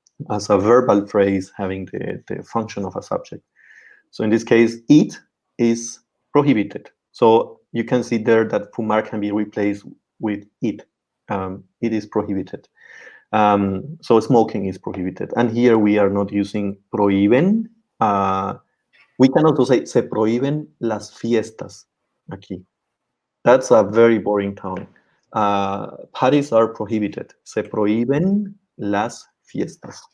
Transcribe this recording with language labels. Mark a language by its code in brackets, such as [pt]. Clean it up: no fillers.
[en] as a verbal phrase having the function of a subject. So in this case, eat is prohibited. So you can see there that fumar can be replaced with it. It is prohibited. So smoking is prohibited. And here we are not using prohíben. We can also say [es] se prohíben las fiestas aquí. [en] That's a very boring town. Parties are prohibited. [es] Se prohíben las fiestas.